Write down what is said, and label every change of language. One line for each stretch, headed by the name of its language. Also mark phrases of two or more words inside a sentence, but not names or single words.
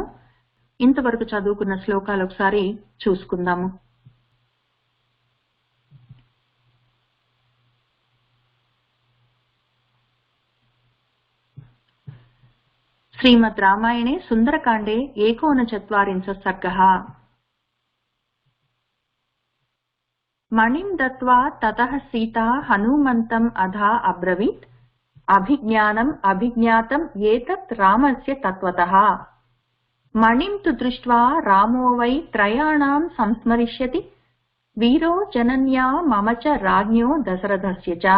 Telugu: ఇంతవరకు చదువుకున్న శ్లోకాలు ఒకసారి చూసుకుందాము.
Sanskrit: శ్రీమద్ రామాయणे సుందరకాండే 49 सर्गः. मणिं दत्त्वा ततः सीता हनुमन्तम् अधा अब्रवीत् अभिज्ञानम् अभिज्ञातम् एतत् रामस्य तत्त्वतः. मणिं तु दृष्ट्वा रामो वै त्रयाणां संस्मरिष्यति वीरो जनन्या मम च राज्ञो दशरथस्य च.